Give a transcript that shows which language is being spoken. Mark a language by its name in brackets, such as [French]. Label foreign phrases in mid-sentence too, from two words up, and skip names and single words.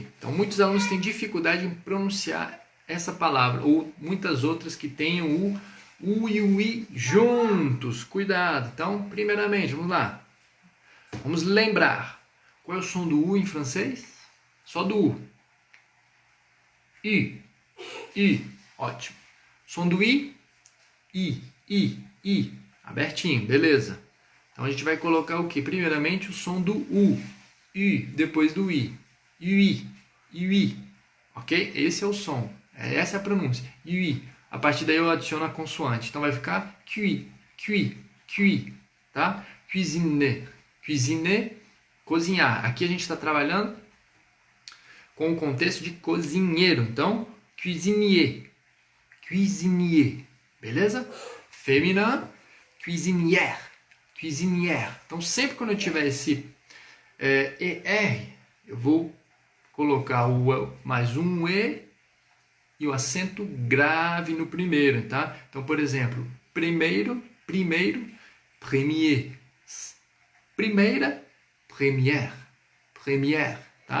[Portuguese] Então, muitos alunos têm dificuldade em pronunciar essa palavra, ou muitas outras que tenham o U e o I juntos. Cuidado. Então, primeiramente, vamos lá. Vamos lembrar. Qual é o som do U em francês? Só do U. I. I. Ótimo. Som do I. I. I. I. Abertinho. Beleza. Então, a gente vai colocar o quê? Primeiramente, o som do U. [French] I. [Portuguese] Depois do I. I. I. Ok? Esse é o som. Essa é a pronúncia. I. A partir daí eu adiciono a consoante. Então vai ficar cui, cui, cui, tá? [French] Cuisiner, cuisiner, [Portuguese] cozinhar. Aqui a gente está trabalhando com o contexto de cozinheiro. Então, [French] cuisinier, cuisinier, beleza? Féminin, cuisinière, cuisinière. [Portuguese] Então sempre quando eu tiver esse ER, eu vou colocar o mais um E e o acento grave no primeiro, tá? Então, por exemplo, primeiro, premier, primeira, première, tá?